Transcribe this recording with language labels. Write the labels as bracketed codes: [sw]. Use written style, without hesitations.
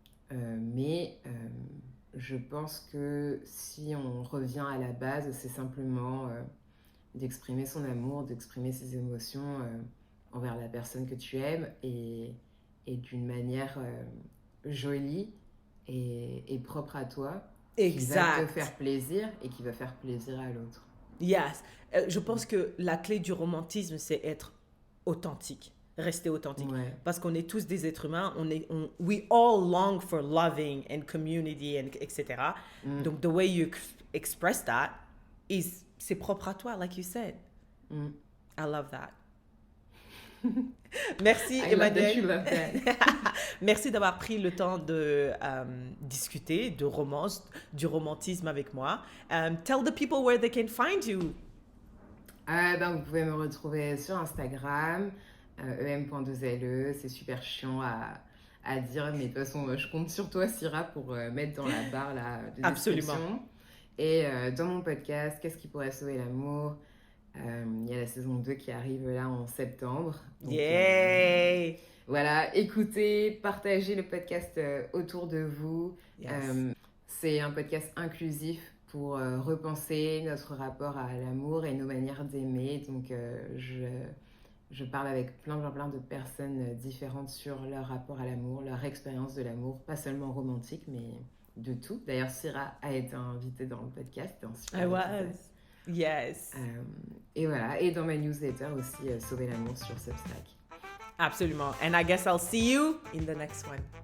[fr] Mais je pense que si on revient à la base, c'est simplement d'exprimer son amour, d'exprimer ses émotions envers la personne que tu aimes et d'une manière jolie et propre à toi, qui va te Exact. faire plaisir et qui va faire plaisir à l'autre. [en] Yes. [fr] Je pense que la clé du romantisme, c'est être authentique. Rester authentique. Ouais. Parce qu'on est tous des êtres humains. [en] We all long for loving and community, and etc. Donc, the way you express that [fr] c'est propre à toi, [en] like you said. I love that. [fr] Merci, [en] I love that [fr] Emmanuel. [en] you love that. [fr] Merci d'avoir pris le temps de discuter de romance, du romantisme avec moi. [en] Tell the people where they can find you. [fr] Vous pouvez me retrouver sur Instagram, em.2le. C'est super chiant à dire, mais de toute façon, je compte sur toi, Syrah, pour mettre dans la barre là, de description. Absolument. Et dans mon podcast, Qu'est-ce qui pourrait sauver l'amour? Il y a la saison 2 qui arrive là en septembre. Donc, [en] Yay! [fr] voilà, écoutez, partagez le podcast autour de vous. [en] Yes. [fr] C'est un podcast inclusif pour repenser notre rapport à l'amour et nos manières d'aimer. Donc, je parle avec plein de personnes différentes sur leur rapport à l'amour, leur expérience de l'amour, pas seulement romantique, mais de tout. D'ailleurs, Syrah a été invitée dans le podcast. [en] I was. Yes. [fr] Et voilà, et dans ma newsletter aussi, Sauver l'amour sur Substack. Absolument. [en] And I guess I'll see you in the next one.